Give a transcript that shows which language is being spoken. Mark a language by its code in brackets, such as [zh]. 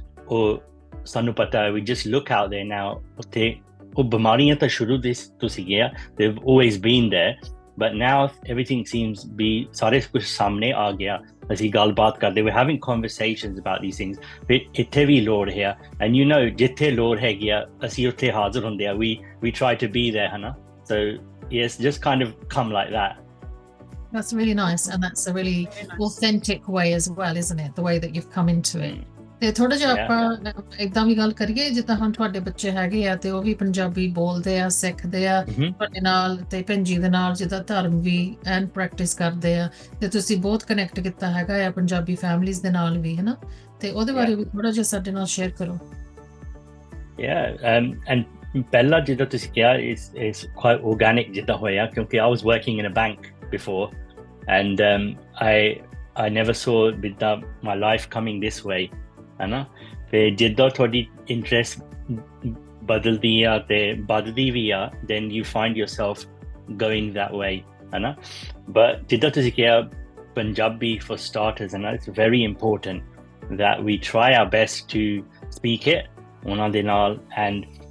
[pa] ਉਹ ਸਾਨੂੰ ਪਤਾ ਹੈ, [en] we just look out there now, [pa] ਉੱਥੇ ਉਹ ਬਿਮਾਰੀਆਂ ਤਾਂ ਸ਼ੁਰੂ ਤੋਂ ਸੀਗੀਆਂ, [en] they've always been there, but now everything seems be [pa] ਸਾਰੇ ਕੁਝ ਸਾਹਮਣੇ ਆ ਗਿਆ, ਅਸੀਂ ਗੱਲਬਾਤ ਕਰਦੇ, [en] we're having conversations about these things, [pa] ਫਿਰ ਇੱਥੇ ਵੀ ਲੋੜ ਹੈ, and ਜਿੱਥੇ ਲੋੜ ਹੈਗੀ ਆ, ਅਸੀਂ ਉੱਥੇ ਹਾਜ਼ਰ ਹੁੰਦੇ ਆ, [en] we try to be there, so yes, just kind of come like that. That's really nice, and that's a really authentic way as well, isn't it, the way that you've come into it. [pa] ਤੇ ਥੋੜਾ ਜਿਹਾ ਆਪਾਂ ਏਦਾਂ ਵੀ ਗੱਲ ਕਰੀਏ, ਜਿੱਦਾਂ ਹੁਣ ਤੁਹਾਡੇ ਬੱਚੇ ਹੈਗੇ ਆ ਤੇ ਉਹ ਵੀ ਪੰਜਾਬੀ ਬੋਲਦੇ ਆ, ਸਿੱਖਦੇ ਆ ਤੁਹਾਡੇ ਨਾਲ, ਤੇ ਭੈਣਜੀ ਦੇ ਨਾਲ ਜਿੱਦਾਂ ਧਰਮ ਵੀ ਐਂਡ ਪ੍ਰੈਕਟਿਸ ਕਰਦੇ ਆ, ਤੇ ਤੁਸੀਂ ਬਹੁਤ ਕਨੈਕਟ ਕੀਤਾ ਹੈਗਾ ਆ ਪੰਜਾਬੀ ਫੈਮਿਲੀਜ਼ ਦੇ ਨਾਲ ਵੀ, ਤੇ ਉਹਦੇ ਬਾਰੇ ਵੀ ਥੋੜਾ ਜਿਹਾ ਸਾਡੇ ਨਾਲ ਸ਼ੇਅਰ ਕਰੋ। [en] And [pa] ਪਹਿਲਾ ਜਿੱਦਾਂ ਤੁਸੀਂ ਕਿਹਾ [en] is quite organic [pa] ਜਿੱਦਾਂ ਹੋਇਆ ਕਿਉਂਕਿ [en] I was working in a bank before and I never saw ਜਿੱਦਾਂ my life coming this way [pa] ਹਨਾ ਫਿਰ ਜਿੱਦਾਂ ਤੁਹਾਡੀ interest ਬਦਲਦੀ ਆ ਤੇ ਵੱਧਦੀ ਵੀ ਆ [en] then you find yourself going that way ਹਨਾ but ਜਿੱਦਾਂ ਤੁਸੀਂ ਕਿਹਾ Punjabi for starters and it's very important that we try our best to speak it [pa] ਉਹਨਾਂ ਦੇ ਨਾਲ [en] and